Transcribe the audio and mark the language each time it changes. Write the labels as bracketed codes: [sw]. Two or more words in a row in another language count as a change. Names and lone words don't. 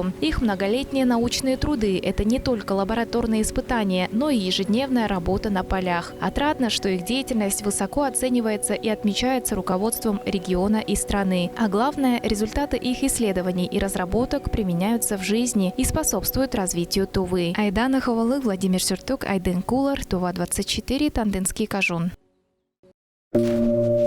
[ru] Их многолетние научные труды – это не только лабораторные испытания, но и ежедневная работа на полях. Отрадно, что их деятельность высоко оценивается и отмечается руководством региона и страны. А главное, результаты их исследований и разработок применяются в жизни и способствуют развитию Тувы. Айдана Ховалы, Владимир Сюртук, Айдын Кулар, Тува 24, Тандынский Кажун.